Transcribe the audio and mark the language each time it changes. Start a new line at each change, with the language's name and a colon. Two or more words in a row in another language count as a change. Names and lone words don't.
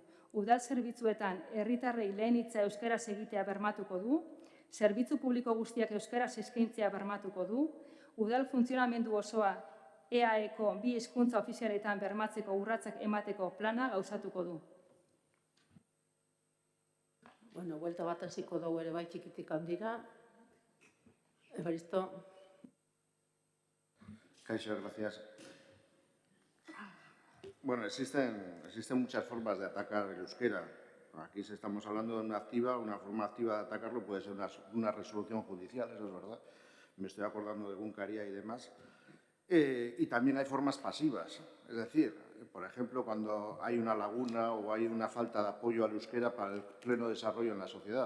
Basque: Udal zerbitzuetan herritarrei lehen hitza euskaraz egitea bermatuko du, zerbitzu publiko guztiak euskaraz eskaintzea bermatuko du, udal funtzionamendu osoa EAEko 2 hizkuntza ofizialetan bermatzeko urratsak emateko plana gauzatuko du. Bueno, buelta bat hasiko dugu ere bai txikitik handira. Evaristo. Kaixo,
Spanish: gracias. Bueno, existen muchas formas de atacar el euskera. Aquí estamos hablando de una forma activa de atacarlo puede ser una resolución judicial, eso es verdad. Me estoy acordando de Guncaria y demás. Y también hay formas pasivas, es decir, por ejemplo, cuando hay una laguna o hay una falta de apoyo al euskera para el pleno desarrollo en la sociedad.